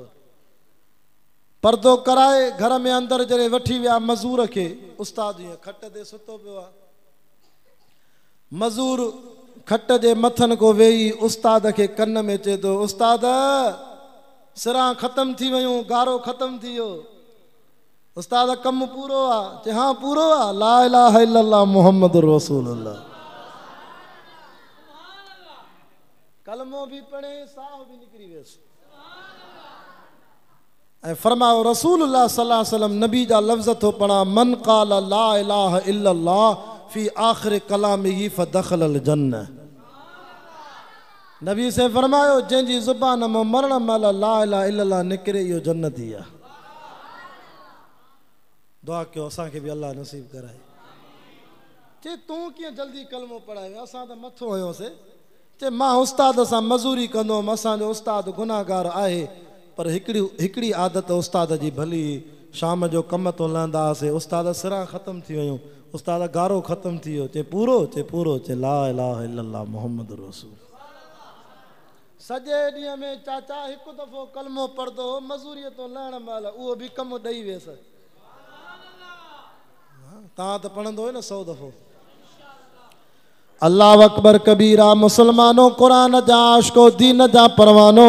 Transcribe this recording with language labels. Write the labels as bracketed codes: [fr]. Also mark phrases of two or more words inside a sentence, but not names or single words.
[sd] पर्दो कराए घर में अंदरि जॾहिं वठी विया मज़ूर खे, उस्ताद ईअं खट ते सुतो पियो आहे। मज़ूर खट जे मथनि को वेही उस्ताद खे कन में चए थो, उस्ताद सिरां ख़तम थी वियूं, गारो ख़तम थी वियो। उस्ताद कमु पूरो आहे? चए हाँ पूरो आहे। [ar] لا إله إلا الله محمد رسول الله. [sd] कलमो भी पढ़े, साह भी निकरी वियसि। ऐं फरमायो [ar] رسول الله صلى الله عليه وسلم [sd] नबी जा लफ़्ज़ थो पढ़ा, [ar] من قال لا إله إلا الله في آخر كلامه فدخل الجنة. [sd] नबी से फरमायो जंहिंजी ज़ुबान मां मरण महिल [ar] لا إله إلا الله [sd] निकिरे इहो जन्नती आहे। दुआ कयो असांखे बि अल्लाह नसीब कराए। चए तूं कीअं जल्दी कलमो पढ़ायो? असां त मथो हुयोसीं। चए मां उस्ताद सां मज़ूरी कंदो हुअमि, असांजो उस्ताद गुनाहगार आहे, पर हिकिड़ी आदत उस्ताद जी भली। शाम जो कम तो लहंदा हुआसीं, उस्ताद सिरां ख़तम थी वियूं, उस्ताद गारो ख़तम थी वियो। चए पूरो? चए पूरो। चए [ar] لا إله إلا الله محمد رسول. [sd] सॼे ॾींहं में चाचा हिकु दफ़ो कलमो पढ़ंदो हो, मज़ूरीअ तो लहण महिल उहो बि कमु ॾेई वियसि। तव्हां त पढ़ंदो हो न 100 दफ़ो। [ar] الله أكبر كبيرا. [sd] मुसलमानो क़ुरान जा आशिको, दीन जा परवानो।